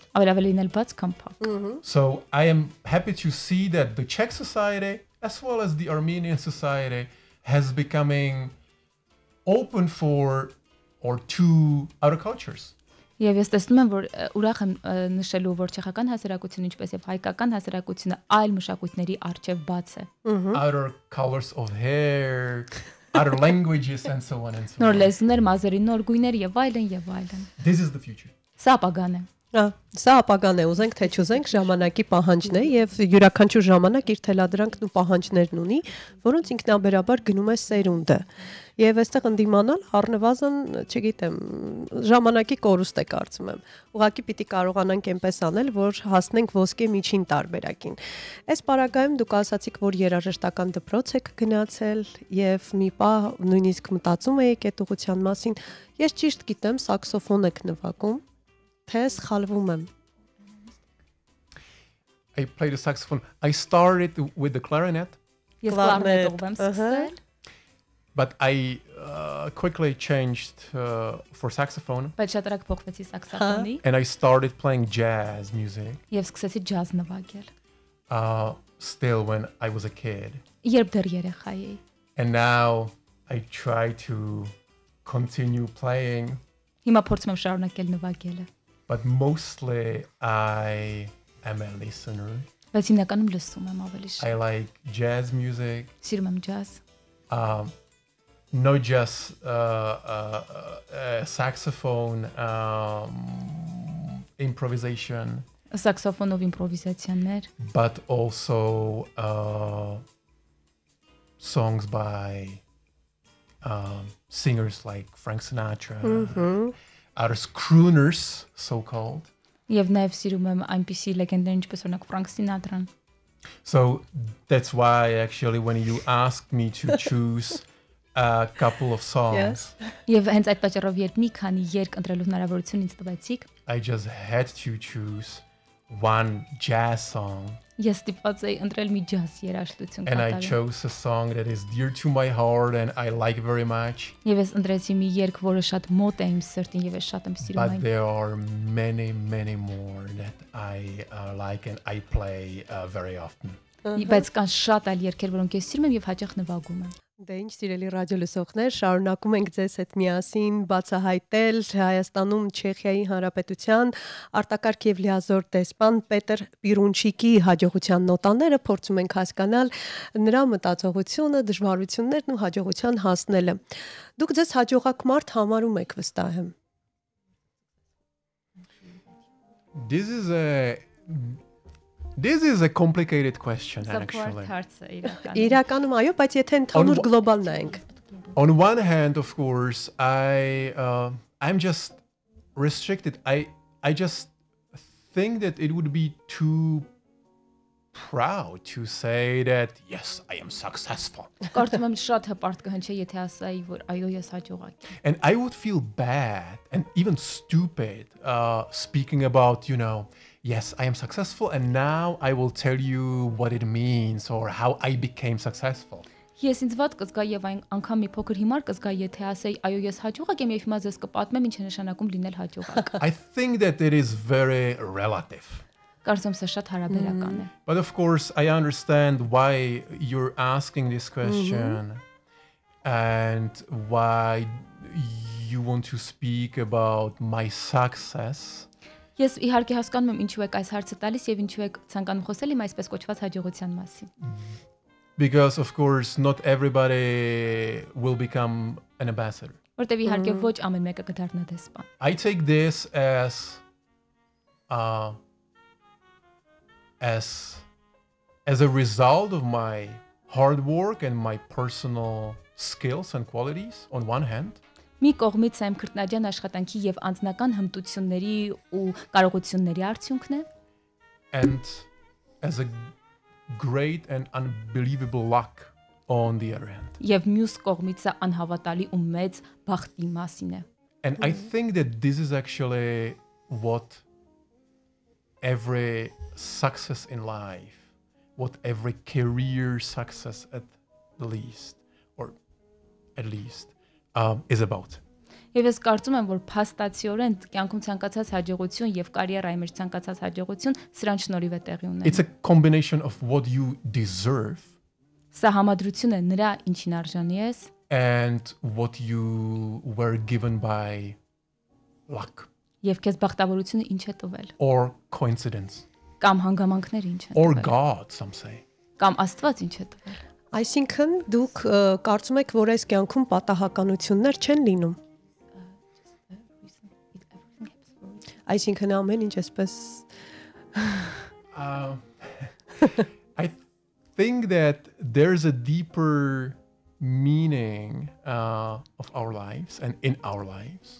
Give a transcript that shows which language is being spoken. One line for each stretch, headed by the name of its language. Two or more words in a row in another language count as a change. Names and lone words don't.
Armenian: Ավելի լինել բաց, քան փակ։
English: So I am happy to see that the Czech society, as well as the Armenian society, has becoming open for or to other cultures.
Armenian: Եվ ես տեսնում եմ, որ ուրախ եմ նշելու, որ չեխական հասարակությունը, ինչպես եւ հայկական հասարակությունը այլ մշակույթների առջև բաց է։
English: Other colors of hair, other languages, and so on and so
Armenian: Նոր
English: on.
Armenian: լեզուներ, մազերի նոր գույներ եւ այլն եւ այլն։
English: This is the future.
Armenian: Սա ապագան է։ Սա ապագան է, ուզենք թե չուզենք, ժամանակի պահանջն է եւ յուրաքանչյուր ժամանակ իր թելադրանքն ու պահանջներն ունի, որոնց ինքնաբերաբար գնում է սերունդը։ Եվ այստեղ ընդդիմանալ առնվազն, չգիտեմ, ժամանակի կորուստ է կարծում եմ։ Ուղղակի պիտի կարողանանք այնպես անել, որ հասնենք ոսկե միջին տարբերակին։ Այս պարագայում դուք ասացիք, որ երաժշտական դպրոց եք գնացել եւ մի պահ նույնիսկ մտածում եք այդ ուղղության մասին։ Ես ճիշտ գիտեմ, սաքսոֆոն եք նվագում, թե սխալվում եմ։
English: I played the saxophone. I started with the clarinet,
Armenian: Ես Կլարնետ, կլարնետով եմ սկսել,
English: but I quickly changed for saxophone,
Armenian: բայց շատ արագ փոխվեցի սաքսոֆոնի
English: and I started playing jazz music.
Armenian: եւ սկսեցի ջազ նվագել։
English: Still when I was a kid,
Armenian: Երբ դեռ երեխա էի։
English: and now I try to continue playing,
Armenian: Հիմա փորձում եմ շարունակել նվագելը,
English: but mostly I am a listener.
Armenian: բայց հիմնականում լսում եմ ավելի
English: I
Armenian: շատ։
English: like jazz music,
Armenian: Սիրում եմ ջազ,
English: not just saxophone improvisation,
Armenian: սաքսոֆոնով իմպրովիզացիաներ,
English: but also songs by singers like Frank Sinatra, other crooners, so-called.
Armenian: եւ նաեւ սիրում եմ այնպիսի լեգենդներ, ինչպես օրինակ Ֆրանկ Սինատրան։
English: So that's why actually when you asked me to choose a couple of songs,
Armenian: Եվ հենց այդ պատճառով երբ մի քանի երգ ընտրելու հնարավորություն ինձ տվեցիք,
English: I just had to choose one jazz song,
Armenian: ես ստիպված էի ընտրել մի ջազ երաժշտություն
English: and I
Armenian: կատարել։
English: chose a song that is dear to my heart and I like very much.
Armenian: Եվ ես ընտրեցի մի երգ, որը շատ մոտ է իմ սրտին եւ ես շատ եմ սիրում
English: But
Armenian: այն։
English: there are many more that I like and I play very often.
Armenian: Բայց կան շատ այլ երգեր, որոնք ես սիրում եմ եւ հաճախ նվագում եմ։ Դե ինչ սիրելի ռադիոլսողներ, շարունակում ենք ձեզ հետ միասին բացահայտել Հայաստանում Չեխիայի Հանրապետության արտակարգ եւ լիազոր դեսպան Պետր Պիրունչիկի հաջողության նոտաները, փորձում ենք հասկանալ նրա մտածողությունը, դժվարություններն ու հաջողության հասնելը։ Դուք ձեզ հաջողակ մարդ համարում եք, վստահ եմ։
English: This is a complicated question actually.
Armenian: հարց է իրականում։ Իրականում այո, բայց եթե ընդհանուր գլոբալ նայենք։
English: On one hand, of course, I'm just restricted. I just think that it would be too proud to say that yes, I am successful.
Armenian: Կարծում եմ շատ հպարտ կհնչի, եթե ասայի, որ այո, ես հաջողակ եմ։
English: And I would feel bad and even stupid speaking about, yes, I am successful and now I will tell you what it means or how I became successful.
Armenian: Ես ինձ վատ կզգա եւ այն անգամ մի փոքր հիմար կզգա, եթե ասեի, այո, ես հաջողակ եմ եւ հիմա ձեզ կպատմեմ ինչ է նշանակում լինել հաջողակ։
English: I think that it is very relative.
Armenian: Կարծում եմ սա շատ հարաբերական է։
English: But of course, I understand why you're asking this question and why you want to speak about my success.
Armenian: Ես իհարկե հասկանում եմ ինչու եք այս հարցը տալիս եւ ինչու եք ցանկանում խոսել իմ այսպես կոչված հաջողության մասին։
English: Because of course, not everybody will become an ambassador.
Armenian: Որտեւ իհարկե ոչ ամեն մեկը կդառնա դեսպան։
English: I take this as a result of my hard work and my personal skills and qualities on one hand.
Armenian: Մի կողմից եմ քրտնաջան աշխատանքի եւ անձնական հմտությունների ու կարողությունների արդյունքն է,
English: And as a great and unbelievable luck on the other hand.
Armenian: եւ մյուս կողմից է անհավատալի ու մեծ բախտի մասին է։
English: And I think that this is actually what every success in life, what every career success at the least, or at least, is about.
Armenian: Եվ ես կարծում եմ, որ փաստացիորեն կյանքում ցանկացած հաջողություն եւ կարիերայի մեջ ցանկացած հաջողություն սրան շնորհիվ է տեղի ունենում։
English: It's a combination of what you deserve
Armenian: Սա համադրություն է նրա ինչին արժանի ես
English: and what you were given by luck
Armenian: եւ քեզ բախտավորությունը ինչ է տվել
English: or coincidence
Armenian: կամ հանգամանքներ ինչ են
English: or
Armenian: տվել
English: God, some say.
Armenian: կամ Աստված ինչ է տվել։ Այսինքն դուք կարծում եք, որ այս կյանքում պատահականություններ չեն լինում։ Այսինքն ամեն ինչ էսպես
English: I think that there's a deeper meaning of our lives and in our lives.